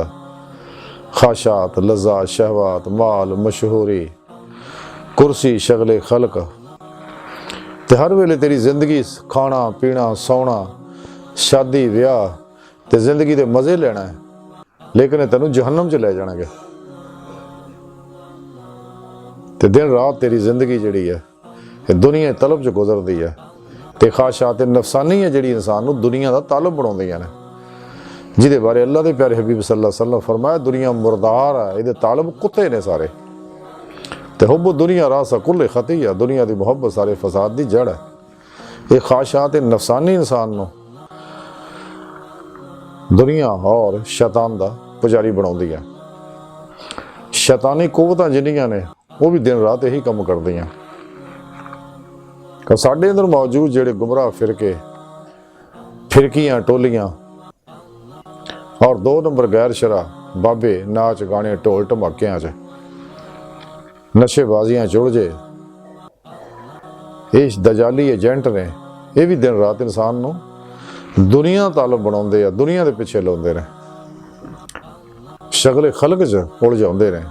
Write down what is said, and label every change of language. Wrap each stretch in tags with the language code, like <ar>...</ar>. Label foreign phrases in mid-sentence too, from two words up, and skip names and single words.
<pa>خواہشات، لذات، شہوات، مال، مشہوری، کرسی، شغلِ خلق تے ہر ویلے تیری زندگی کھانا پینا سونا شادی بیاہ تے زندگی کے مزے لینا ہے، لیکن تینوں جہنم چ لے جائیں گے. تے دن رات تیری زندگی جیہڑی ہے دنیا طلب چ گزرتی ہے. تے خواہشات نفسانی ہے جیہڑی انسان نوں دنیا کا طالب بناؤندیاں نے، جیہدے بارے اللہ کے پیارے حبیب</pa> <ar>صلى الله عليه وسلم</ar> <pa>فرمایا دنیا مردار ہے، ایہدے طالب کتے نے سارے.</pa> <ur>ते</ur> <ar>حب الدنيا رأس كل خطيئة,</ar> <ur>دنیا کی محبت سارے فساد کی جڑ ہے.</ur> <pa>یہ خواہشات نفسانی انسان نوں دنیا اور شیطان کا پجاری بناؤندی ہے. شیطانی قوتاں جنیاں نے وہ بھی دن رات یہی کام کردیاں. ساڈے اندر موجود جیہڑے گمراہ فرقے فرقیاں ٹولیاں اور 2 نمبر غیر شرع بابے ناچ گانے ڈھول دھماکیاں چ نشے بازیاں چڑجے یہ دجالی ایجنٹ نے، یہ بھی دن رات انسان نوں دنیا طالب بناؤندے آ، دنیا کے پچھے لاؤندے نے، شغلِ خلق چ الجھاؤندے نے.</pa>